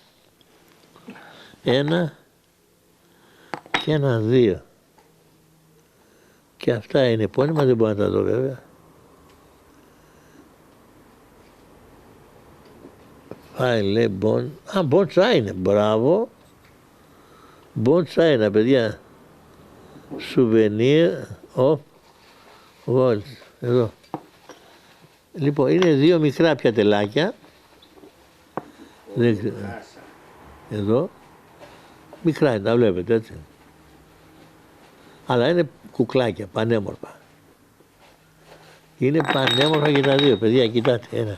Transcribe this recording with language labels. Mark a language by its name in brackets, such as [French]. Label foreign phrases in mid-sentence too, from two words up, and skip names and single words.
[Greek] Ένα και ένα δύο. Και αυτά είναι επώνυμα, δεν μπορώ να τα δω βέβαια. Φάιλε, μποντσα είναι, μπράβο. Μποντσα είναι, παιδιά. [English] Souvenir of Waltz. [Greek] Εδώ. Λοιπόν, είναι δύο μικρά πιατελάκια. Εδώ. Μικρά είναι, τα βλέπετε έτσι. Αλλά είναι κουκλάκια, πανέμορφα. Είναι πανέμορφα και τα δύο, παιδιά, κοιτάτε.